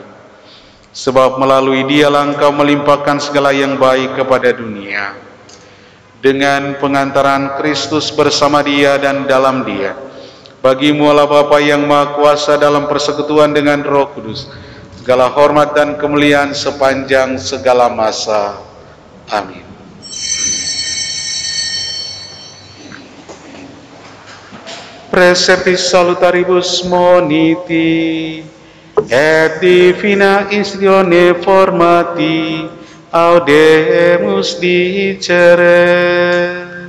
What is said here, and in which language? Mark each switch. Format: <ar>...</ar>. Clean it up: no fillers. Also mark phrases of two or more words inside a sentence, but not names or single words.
<id>Sebab melalui Dialah Engkau melimpahkan segala yang baik kepada dunia. Dengan pengantaran Kristus bersama Dia dan dalam Dia, bagimu Allah Bapa yang Maha Kuasa dalam persekutuan dengan Roh Kudus, segala hormat dan kemuliaan sepanjang segala masa. Amin.</id> <la>Preceptis salutaribus moniti et divina instione formati audemus dicere.</la>